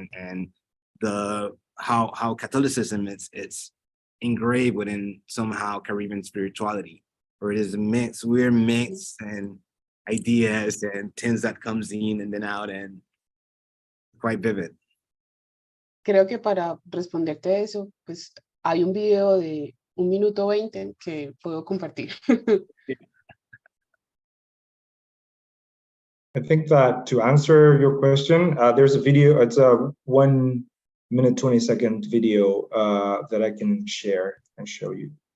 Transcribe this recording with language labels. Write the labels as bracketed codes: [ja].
[en] And the how Catholicism it's engraved within somehow Caribbean spirituality, or it is a mix, weird mix and ideas and things that comes in and then out, and quite vivid. [es] Creo que para responderte eso, pues hay un video de 1 minuto 20 que puedo compartir. [en] I think that to answer your question, there's a video. It's a 1 minute 20-second video that I can share and show you.